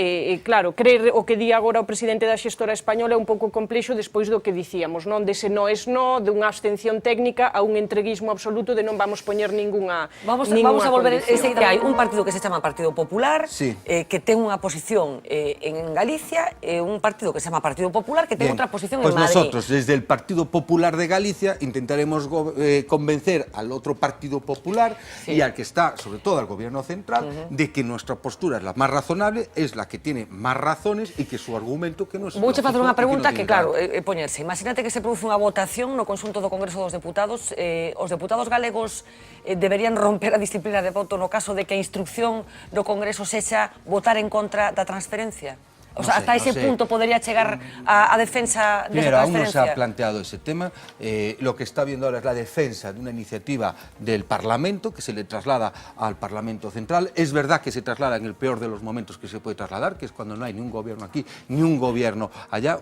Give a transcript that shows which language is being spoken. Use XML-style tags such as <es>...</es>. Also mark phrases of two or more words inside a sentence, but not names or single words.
<gl>Claro, creer o que di agora o presidente da xestora española é un pouco complexo despois do que dicíamos, non? Dese</gl> <es>no es no,</es> <gl>de unha abstención técnica a un entreguismo absoluto de non vamos poñer ninguna Vamos a volver enseguida. Hai un partido que se chama Partido Popular, que ten unha posición en Galicia, e un partido que se chama Partido Popular, que ten outra posición en Madrid.</gl> <es>Pues nosotros, desde el Partido Popular de Galicia, intentaremos convencer al otro Partido Popular y al que está, sobre todo al gobierno central, de que nuestra postura es la más razonable, es la que tiene más razones y que su argumento que no es...</es> <gl>Vouche facer unha pregunta que, claro, poñerse. Imagínate que se produce unha votación no conxunto do Congreso dos Deputados. Os deputados galegos deberían romper a disciplina de voto no caso de que a instrucción do Congreso sexa votar en contra da transferencia.</gl> <es>O sea, hasta ese punto podría llegar a defensa de esa transferencia. Aún no se ha planteado ese tema. Lo que está viendo ahora es la defensa de una iniciativa del Parlamento que se le traslada al Parlamento Central. Es verdad que se traslada en el peor de los momentos que se puede trasladar, que es cuando no hay ni un gobierno aquí ni un gobierno allá.</es>